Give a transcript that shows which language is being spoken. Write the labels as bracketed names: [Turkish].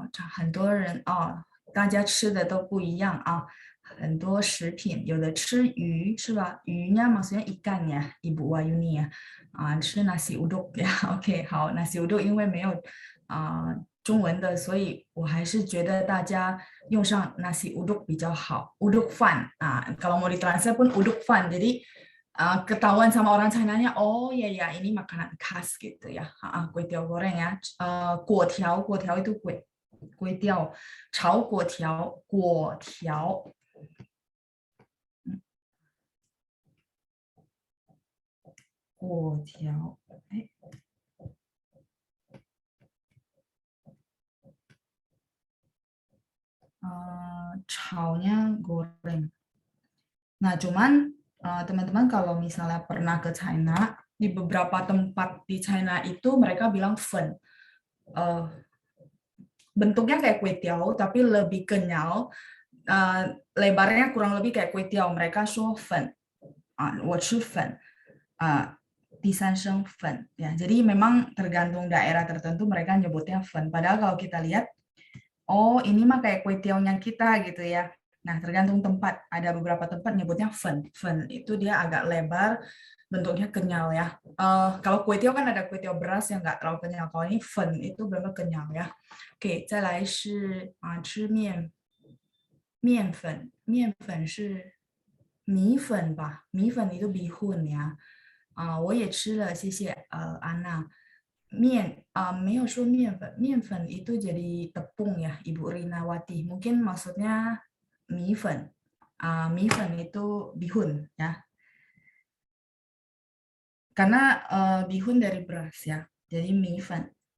[Chinese] 很多人大家吃的都不一样啊，很多食品，有的吃鱼是吧？鱼呢， [Indonesian] maksudnya ikan ya, Ibu Wayuni ya， [Chinese] 吃 [Indonesian] nasi uduk 呀，OK，好，nasi uduk [Chinese] 因为没有中文的，所以我还是觉得大家用上 nasi uduk 比较好， [Indonesian] uduk fan kalau mau ditranslate pun uduk fan， jadi ketahuan sama orang China-nya, oh ya ya ini makanan khas gitu ya, kue tiaw goreng ya, 果条itu kue 粿条， [Chinese] 炒粿条，粿条，粿条，哎，炒 [Indonesian] nya goreng. Nah, cuman teman-teman kalau misalnya pernah ke China, di beberapa tempat di China itu mereka bilang fen. Bentuknya kayak kue tiaw, tapi lebih kenyal. Lebarnya kurang lebih kayak kue tiaw. Mereka [Chinese] 说粉，我吃粉，第三声粉ya. [Indonesian] Jadi memang tergantung daerah tertentu mereka nyebutnya fen. Padahal kalau kita lihat, oh ini mah kayak kue tiaw-nya kita gitu ya. Nah tergantung tempat. Ada beberapa tempat nyebutnya fen. Fen itu dia agak lebar, bentuknya kenyal ya. Kalau kue tiaw kan ada kue tiaw beras yang nggak terlalu kenyal. Kalau ini fen itu benar-benar kenyal ya. [Chinese] Oke, 再来是吃面粉，面粉是米粉吧？米粉 [Indonesian] itu bihun ya. [Chinese] 我也吃了，谢谢安娜。面没有说面粉，面粉 [Indonesian] itu jadi tepung ya, [Chinese] Ibu Rinawati. [Indonesian] Mungkin maksudnya mie 粉米粉 itu bihun ya. Karena bihun dari beras ya, jadi mie 粉。